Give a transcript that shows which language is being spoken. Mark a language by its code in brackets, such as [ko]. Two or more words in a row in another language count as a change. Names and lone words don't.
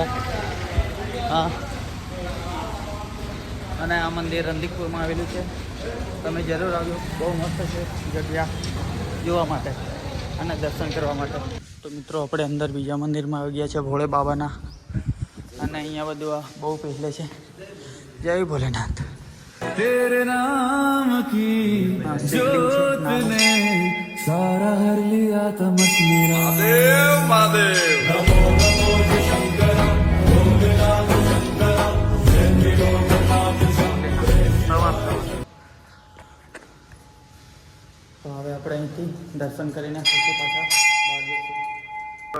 [gu] હા અને આ મંદિર રંદીકપુરમાં આવેલું છે. તમે જરૂર આવજો, બહુ મસ્ત છે જગ્યા જોવા માટે અને દર્શન કરવા માટે. તો મિત્રો આપણે અંદર બીજા મંદિરમાં આવી ગયા છે, ભોળે બાબાના. અને અહીંયા બધું બહુ પહેલે છે, જય ભોલેનાથ. [hi] तेरे नाम की जोत ने सारा हर लिया तमस मेरा. [gu] તો હવે આપણે અહીંથી દર્શન કરીને પછી પાછા બહાર જઈશું.